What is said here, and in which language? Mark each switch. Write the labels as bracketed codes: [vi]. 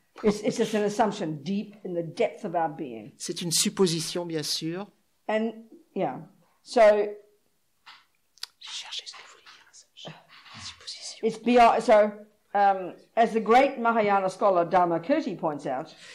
[en] It's just an assumption deep in the depth of our being. [fr] C'est une supposition, bien sûr. [en] And, yeah. So, [fr] Cherchez ce que vous voulez dire. Supposition. [en] it's beyond, so, as the great Mahayana scholar Dharmakirti points out,